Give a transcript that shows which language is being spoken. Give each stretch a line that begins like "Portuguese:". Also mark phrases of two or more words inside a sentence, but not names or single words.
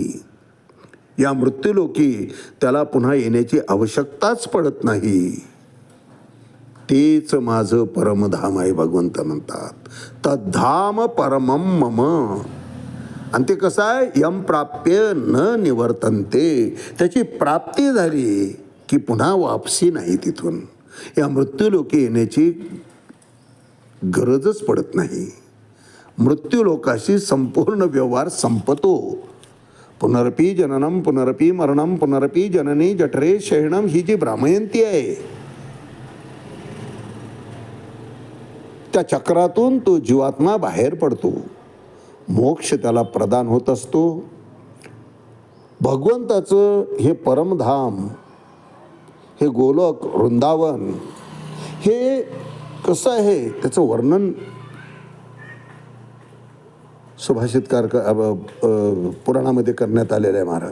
Marathi: या मृत्यूलोकी त्याला पुन्हा येण्याची आवश्यकताच पडत नाही. तेच माझं परमधाम आहे भगवंत म्हणतात.
Sanskrit: तद्धाम परमं मम.
Marathi: आणि ते कसं आहे,
Sanskrit: यम प्राप्य न निवर्तन्ते,
Marathi: त्याची प्राप्ती झाली की पुन्हा वापसी नाही तिथून. या मृत्यूलोकी येण्याची गरजच पडत नाही. मृत्यूलोकाशी संपूर्ण व्यवहार संपतो.
Sanskrit: पुनरपी जननम पुनरपी मरणम पुनरपी जननी जठरे शयनम
Marathi: ही जी भ्रामयंती आहे, त्या चक्रातून तो जीवात्मा बाहेर पडतो. मोक्ष त्याला प्रदान होत असतो. भगवंताचं हे परमधाम, हे गोलोक वृंदावन, हे कसं आहे त्याचं वर्णन सुभाषितकार पुराणामध्ये करण्यात आलेलं आहे महाराज.